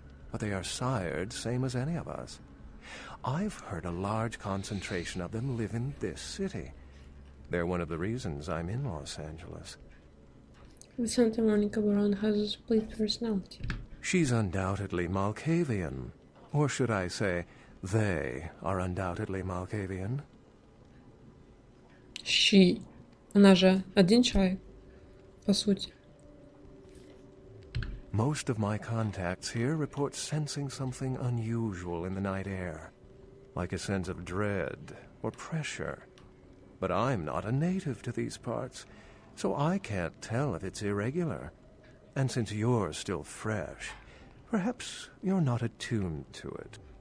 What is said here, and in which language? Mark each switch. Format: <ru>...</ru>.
<en>But they are sired same as any of us. I've heard a large concentration of them live in this city. They're one of the reasons I'm in Los Angeles. The Santa Monica Baron has a split personality. She's undoubtedly Malkavian. Or should I say, they are undoubtedly Malkavian. She.</en> <ru>Она же один человек, по сути.</ru> <en>Most of my contacts here report sensing something unusual in the night air, like a sense of dread or pressure. But I'm not a native to these parts, so I can't tell if it's irregular. And since you're still fresh, perhaps you're not attuned to it.</en>